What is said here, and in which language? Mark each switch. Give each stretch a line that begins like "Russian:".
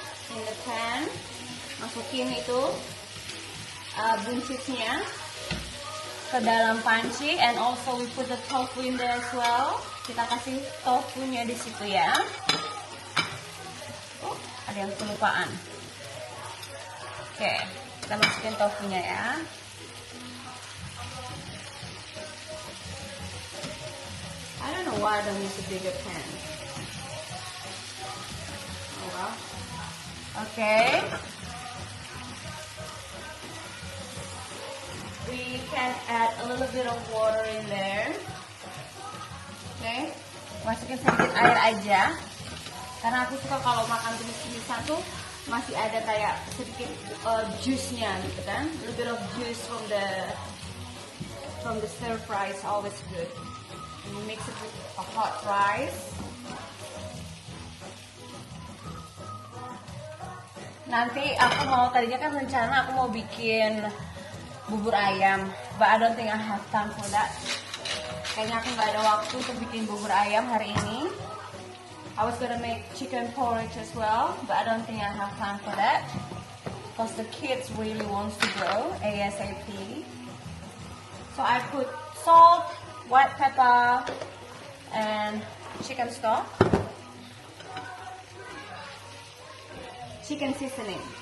English: In the pan.
Indonesian: Masukin itu buncisnya ke dalam panci,
English: and also we put the tofu in there as well.
Indonesian: Kita kasih tofunya di situ ya. Oh, ada yang kelupaan. Oke, kita masukin tofunya ya.
English: I don't know why I don't use a bigger pan. Oh well. Okay. We can add a little bit of water in there. Okay.
Indonesian: Masukin sedikit air aja. Karena aku suka kalau makan tumis-tumisan tuh masih ada kayak sedikit juice-nya gitu kan.
English: A little bit of juice from the stir fry is always good. And you mix it with a hot rice.
Indonesian: Nanti tadinya kan rencana aku mau bikin bubur ayam,
English: but I don't think I have time for that.
Indonesian: Kayaknya aku nggak ada waktu untuk bikin bubur ayam hari ini.
English: I was gonna make chicken porridge as well, but I don't think I have time for that because the kids really wants to go ASAP. So I put salt, white pepper, and chicken stock, chicken seasoning.